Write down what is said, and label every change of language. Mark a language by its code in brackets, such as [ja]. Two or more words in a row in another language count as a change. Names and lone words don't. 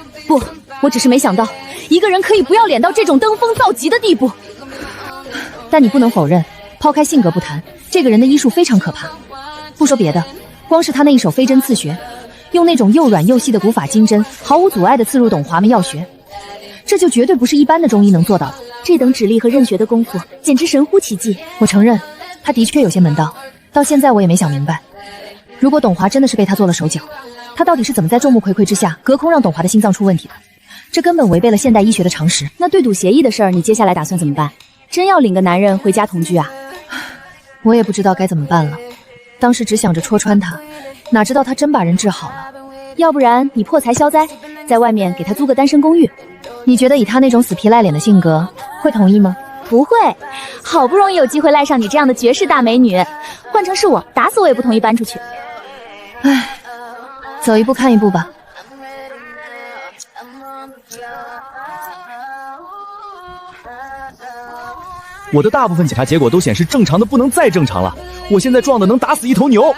[zh] 不，我只是沒想到一個人可以不要臉到這種登峰造極的地步。但你不能否認，拋開性格不談，這個人的醫術非常可怕。不說別的，光是他那一手飛針刺穴，用那種又軟又細的古法金針，毫無阻礙地刺入董華們藥穴，這就絕對不是一般的中醫能做到的。這等指力和任穴的功夫，簡直神乎其技。我承認，他的確有些門道，到現在我也沒想明白，如果董華真的是被他做了手腳，他到底是怎麼在眾目睽睽之下隔空讓董華的心臟出問題的？這根本違背了現代醫學的常識。那對賭協議的事兒，你接下來打算怎麼辦？真要領個男人回家同居啊？我也不知道該怎麼辦了。當時只想着戳穿他，哪知道他真把人治好了。要不然你破財消災，在外面給他租個單身公寓。你覺得以他那種死皮賴臉的性格會同意嗎？不會，好不容易有機會賴上你這樣的絕世大美女，換成是我，打死我也不同意搬出去。唉，走一步看一步吧。我的大部分检查結果都顯示正常的不能再正常了，我現在壯的能打死一頭牛。